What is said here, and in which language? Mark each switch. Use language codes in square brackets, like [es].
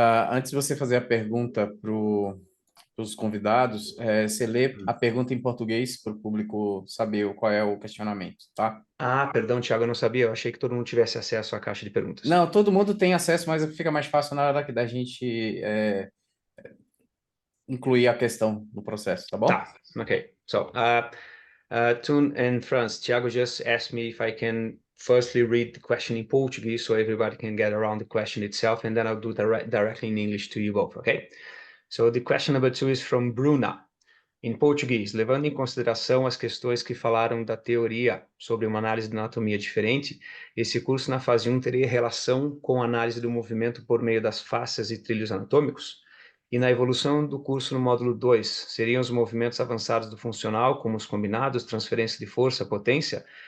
[pt] Antes de você fazer a pergunta para os convidados, você lê a pergunta em português para o público saber qual é o questionamento, tá? Perdão, Thiago, eu não sabia. Eu achei que todo mundo tivesse acesso à caixa de perguntas. Não, todo mundo tem acesso, mas fica mais fácil na hora da gente incluir a questão no processo, tá bom? Tá, okay. [en] So, Teun and Frans, Thiago just asked me if I can firstly read the question in Portuguese so everybody can get around the question itself, and then I'll do directly in English to you both, okay? So the question number 2 is from Bruna. [pt] Em português, levando em consideração as questões que falaram da teoria sobre uma análise de anatomia diferente, esse curso na fase 1 teria relação com a análise do movimento por meio das faces e trilhos anatômicos? E na evolução do curso no módulo 2, seriam os movimentos avançados do funcional, como os combinados, transferência de força, potência?